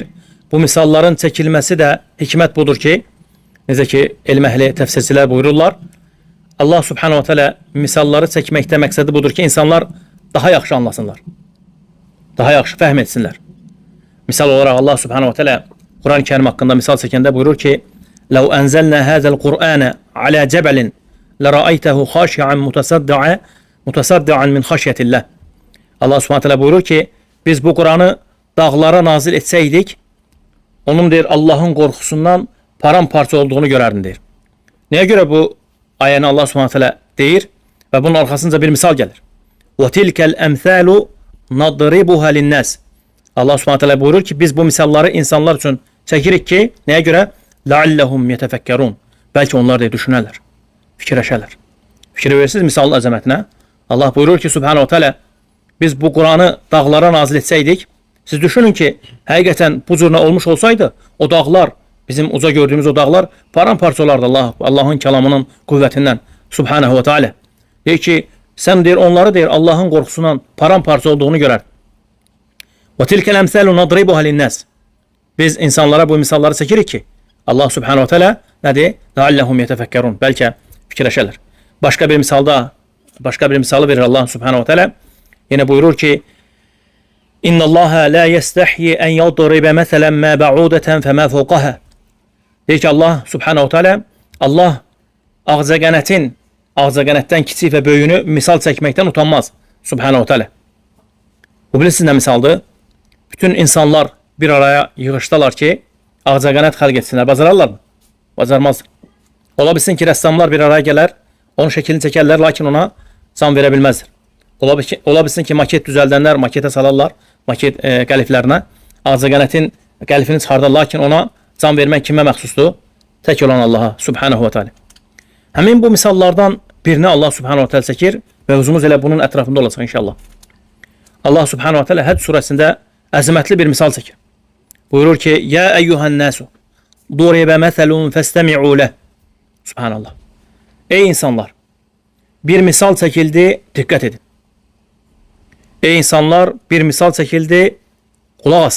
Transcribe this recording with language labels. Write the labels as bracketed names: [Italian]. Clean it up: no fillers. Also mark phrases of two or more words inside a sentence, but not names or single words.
[Azerbaijani] Bu misalların çəkilməsi də hikmət budur ki, necə ki, elm əhli təfsirçilər buyururlar. [Arabic] الله سبحانه وتعالى [Azerbaijani] misalları çəkməkdə məqsədi budur ki, insanlar daha yaxşı anlasınlar. Daha yaxşı fəhm etsinlər. Misal olaraq [Arabic] الله سبحانه وتعالى [Azerbaijani] Quran-ı Kərim haqqında misal çəkəndə buyurur ki, [Arabic] لو أنزلنا هذا القرآن على جبل لرأيته خاشعا متصدعا من خشية الله. الله سبحانه وتعالى [Azerbaijani] buyurur ki, biz bu Kur'an'ı dağlara nazil etsəydik, onun deyir Allah'ın qorxusundan paramparça olduğunu görərdin deyir. Nəyə görə bu ayəni [Arabic] الله سبحانه وتعالى [Azerbaijani] deyir və bunun arxasınca bir misal gəlir. [Arabic] وَتِلْكَ الْأَمْثَالُ نَضْرِبُهَا لِلنَّاسِ. الله سبحانه وتعالى [Azerbaijani] buyurur ki, biz bu misalları insanlar üçün çəkirik ki, nəyə görə? [Arabic] لَعَلَّهُمْ يَتَفَكَّرُونَ. [Azerbaijani] Bəlkə onlar da düşünərlər, fikirləşərlər. Fikir verirsiniz misalın əzəmətinə. Allah buyurur ki, [Arabic] سبحانه وتعالى, [Azerbaijani] biz bu Kur'an'ı dağlara nazil etsəydik, siz düşünün ki, həqiqətən bu cür olmuş olsaydı, o dağlar, bizim uca gördüğümüz o dağlar paramparça olardı Allah'ın kəlamının qüvvətindən. [Arabic] سبحانه وتعالى. [Azerbaijani] Deyir ki, sən deyir, onları deyir, Allah'ın qorxusundan paramparça olduğunu görər. [Arabic] وَتِلْكَ الْأَمْثَالُ نَضْرِبُهَا لِلنَّاسِ. [Azerbaijani] Biz insanlara bu misalları çəkirik ki, [Arabic] الله سبحانه وتعالى [Azerbaijani] nədir? [Arabic] لَعَلَّهُمْ يَتَفَكَّرُونَ. [Azerbaijani] Bəlkə fikirləşərlər. Başqa bir misalı verir [Arabic] الله سبحانه وتعالى. [Azerbaijani] Yine buyurur ki, [Arabic] إن الله لا يستحيي أن يضرب مثلا ما بعوضة فما فوقها. [Azerbaijani] Deyir ki, [Arabic] الله سبحانه وتعالى, [Azerbaijani] Allah ağzagənətdən kiçik və böyüyünü misal çəkməkdən utanmaz. [Arabic] سبحانه وتعالى. [Azerbaijani] Bu bilirsiniz nə misaldır? Bütün insanlar bir araya yığışdalar ki, ağcaqanad xalq etsinlər. Bacararlarmı? Bacarmazlar. Ola bilsin ki, rəssamlar bir araya gələr, onun şəklini çəkərlər, lakin ona can verə bilməzdir. Ola bilsin ki, maket düzəldənlər maketə salarlar, maket qəliflərinə. Ağcaqanadın qəlifini çıxardar, lakin ona can vermək kimə məxsusdur? Tək olan Allaha [Arabic] سبحانه وتعالى. [Azerbaijani] Həmin bu misallardan birini [Arabic] الله سبحانه وتعالى [Azerbaijani] çəkir və özümüz elə bunun ətrafında olacaq inşallah. [Arabic] الله سبحانه وتعالى [Azerbaijani] Həc surəsində əzəmətli bir misal çəkir. Buyurur ki, [Arabic] يا أيها الناس ضرب مثل فاستمعوا له. [Azerbaijani] Subhanallah. Ey insanlar, bir misal çəkildi, diqqət edin. Ey insanlar, bir misal çəkildi, qulaq asın.